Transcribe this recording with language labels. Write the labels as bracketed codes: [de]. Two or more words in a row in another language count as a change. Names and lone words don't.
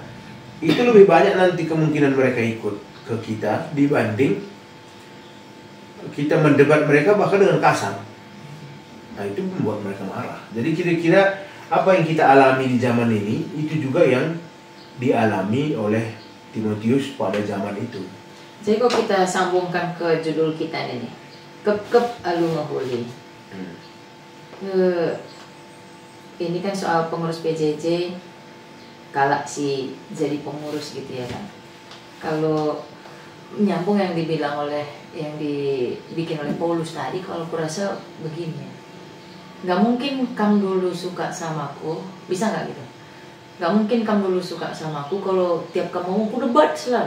[id] Itu lebih banyak nanti kemungkinan mereka ikut ke kita dibanding kita mendebat mereka bahkan dengan kasar. Nah, itu membuat mereka marah. Jadi kira-kira apa yang kita alami di zaman ini itu juga yang dialami oleh Timotius pada zaman itu. Jadi kalau kita sambungkan ke judul kita ini, [btx] kep alu mahuli. [id] Ini kan soal pengurus PJJ [btx] kalak si jadi pengurus [id] gitu ya kan. Kalau nyambung yang dibilang oleh yang dibikin oleh Paulus tadi, kalau aku rasa begini, nggak mungkin kamu dulu suka sama aku, bisa nggak gitu? Nggak mungkin kamu dulu suka sama aku kalau tiap kamu ngomong aku debat selalu.